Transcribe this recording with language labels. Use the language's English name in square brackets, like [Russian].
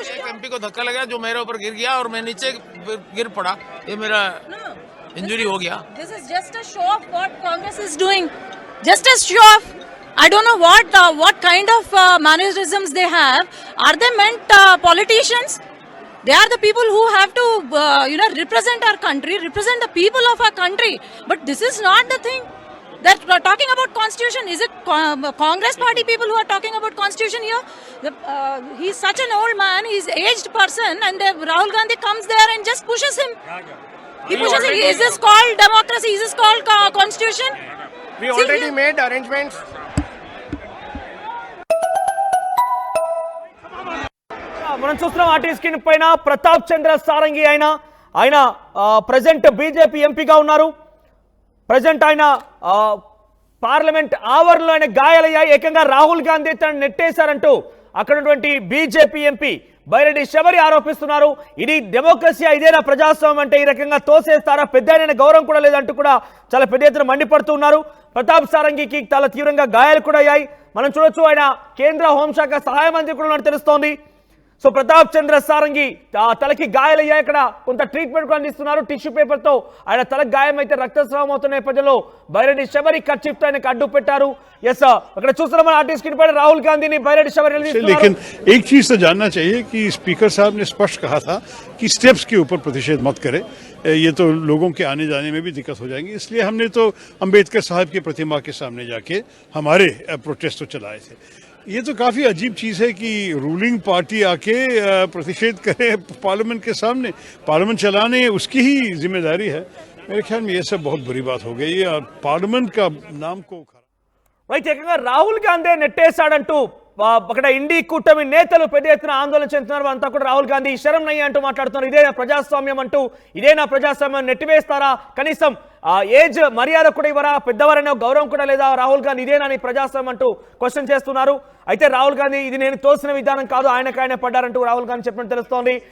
[Hindi] MP को धक्का लगा जो मेरे ऊपर गिर गया और मैं नीचे गिर पड़ा, ये मेरा इंजरी हो गया. [English] This is just a show of what Congress is doing. Just a show of. I don't know what kind of mannerisms they have. Are they meant politicians? They are the people who have to, represent our country, represent the people of our country. But this is not the thing. They're talking about constitution. Is it Congress party people who are talking about constitution here? He's such an old man. He's an aged person, and Rahul Gandhi comes there and just pushes him. He pushes him. Is this called democracy? Is this called constitution? We already made arrangements. [Telugu] మనం చూస్తున్నాం RTV screen పైన ప్రతాప్ చంద్ర సారంగి ఆయన present BJP ఎంపీగా ఉన్నారు. Present ఆయన parliament ఆవరణలో ఆయన గాయాలయ్యాయి. ఏకంగా రాహుల్ గాంధీ తను నెట్టేశారంటూ అక్కడ ఉన్నటువంటి బీజేపీ ఎంపీ బైరెడ్డి శబరి ఆరోపిస్తున్నారు. ఇది డెమోక్రసీ, ఇదేనా ప్రజాస్వామ్యం అంటే ఈ రకంగా తోసేస్తారా, పెద్ద గౌరవం కూడా లేదంటూ కూడా చాలా పెద్ద ఎత్తున మండిపడుతున్నారు. ప్రతాప్ సారంగికి చాలా తీవ్రంగా గాయాలు కూడా అయ్యాయి. మనం చూడొచ్చు ఆయన కేంద్ర హోంశాఖ సహాయ మంత్రి కూడా ఉన్నట్టు తెలుస్తోంది. సో ప్రతాప్ చంద్ర సారంగి తలకి గాయాలయ్యాయి. ఇక్కడ కొంత ట్రీట్మెంట్ కూడా అందిస్తున్నారు. టిష్యూ పేపర్ తో ఆయన తలకు గాయం అయితే రక్తస్రావం అవుతున్న నేపథ్యంలో బైరెడ్డి శబరి కర్చీఫ్ తో ఆయనకు అడ్డు పెట్టారు. ఎస్ అక్కడ చూస్తున్నాం ఆర్టీవీ స్క్రీన్ పైన రాహుల్ గాంధీని బైరెడ్డి శబరి. [Hindi] लेकिन एक चीज तो जानना चाहिए कि स्पीकर साहब ने स्पष्ट कहा था कि स्टेप्स के ऊपर प्रतिषेध मत करें, ये तो लोगों के आने जाने में भी दिक्कत हो जाएंगी. इसलिए हमने तो अंबेडकर साहब की प्रतिमा के सामने जाके हमारे प्रोटेस्ट तो चलाए थे. ये तो काफी अजीब चीज है कि रूलिंग पार्टी आके प्रतिषेध करे पार्लियामेंट के सामने. पार्लियामेंट चलाने उसकी ही जिम्मेदारी है. मेरे ख्याल में ये सब बहुत बुरी बात हो गई और पार्लियामेंट का नाम को [Telugu] రైట్, ఏకంగా రాహుల్ గాంధీ నెట్టేశాడంటూ అక్కడ ఇండి కూటమి నేతలు పెద్ద ఎత్తున ఆందోళన చెందుతున్నారు. అంతా కూడా రాహుల్ గాంధీ శరం నయ్య అంటూ మాట్లాడుతున్నారు. ఇదేనా ప్రజాస్వామ్యం అంటూ, ఇదేనా ప్రజాస్వామ్యం, నెట్టివేస్తారా? కనీసం ఏజ్ మర్యాద కూడా ఇవ్వరా? పెద్దవారనే గౌరవం కూడా లేదా? రాహుల్ గాంధీ ఇదేనా నీ ప్రజాస్వామ్యం అంటూ క్వశ్చన్ చేస్తున్నారు. అయితే రాహుల్ గాంధీ ఇది నేను తోసిన విధానం కాదు, ఆయనకాయన పడ్డారంటూ రాహుల్ గాంధీ చెప్పినట్టు తెలుస్తోంది.